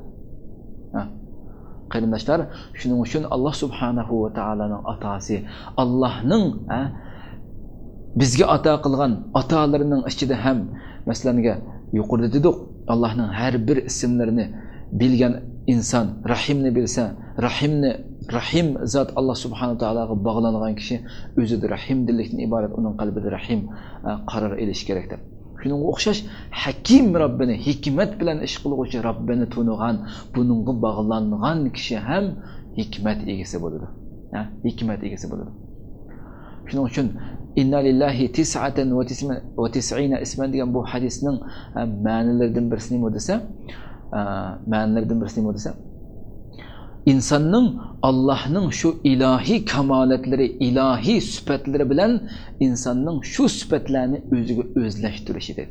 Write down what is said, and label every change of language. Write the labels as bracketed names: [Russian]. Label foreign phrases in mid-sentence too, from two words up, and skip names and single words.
[Uzbek] Qarindoshlar, shuning uchun Alloh subhanahu va taolaning atasi, Allohning bizga ato qilgan atolarining ichida ham masalanga yuqorida dedik, Allohning har bir ismlarini bilgan inson, Rahimni bilsa, Rahim zot Alloh subhanahu va taolaga bog'langan kishi o'zida rahimdillikdan iborat, uning qalbida rahim qaror elish kerak deb. Shuningga o'xshash Hakim Robbini, hikmat bilan ish qiluvchi Robbini tunigan, buningga bog'langan kishi ham hikmat egasi bo'ladi. Hikmat egasi bo'ladi. Shuning uchun [Arabic] إن لله 99 اسما [Uzbek] degan bu hadisning ma'nolaridan birisi nima desa, insonning Allohning shu ilohiy kamolatlari, ilohiy sifatlari bilan insonning shu sifatlarni o'ziga o'zlashtirishi dedi.